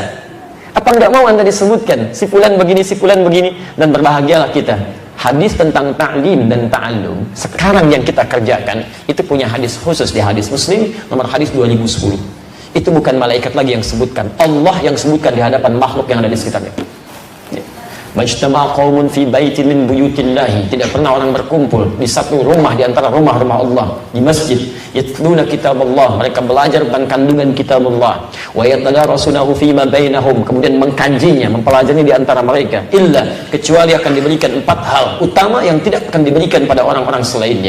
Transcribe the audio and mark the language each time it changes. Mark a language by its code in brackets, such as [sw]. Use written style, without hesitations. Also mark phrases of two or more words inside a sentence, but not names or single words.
[id] Apa nggak mau Anda disebutkan si fulan begini, si fulan begini, dan berbahagialah kita. Hadis tentang ta'lim dan ta'allum sekarang yang kita kerjakan itu punya hadis khusus di hadis Muslim nomor hadis 2010. Itu bukan malaikat lagi yang sebutkan, Allah yang sebutkan di hadapan makhluk yang ada di sekitarnya. [ar] ما اجتمع قوم في بيت من بيوت الله, [id] tidak pernah orang berkumpul di satu rumah di antara rumah-rumah Allah, di masjid, [ar] يتلون كتاب الله, [id] mereka belajar tentang kandungan kitabullah, [ar] ويتدارسونه فيما بينهم, [id] kemudian mengkajinya, mempelajari di antara mereka, illa, kecuali akan diberikan 4 hal utama yang tidak akan diberikan pada orang-orang selainnya.